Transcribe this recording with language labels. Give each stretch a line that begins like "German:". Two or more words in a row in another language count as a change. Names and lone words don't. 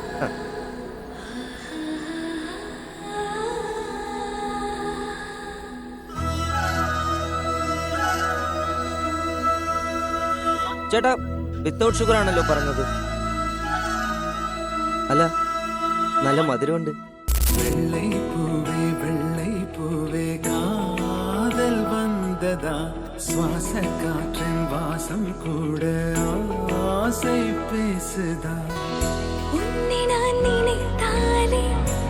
Malayalam: ചേട്ടാ,
English: without sugar
Malayalam: ആണല്ലോ പറഞ്ഞത്. അല്ല, നല്ല മധുരമുണ്ട്.
Tamil: വെള്ളൈ പൂവേ കാതൽ വந்ததா சுவாசக்காற்றின் வாசம் கூட ஆசை பேசுதா உன்னை நான் நினைத்தாலே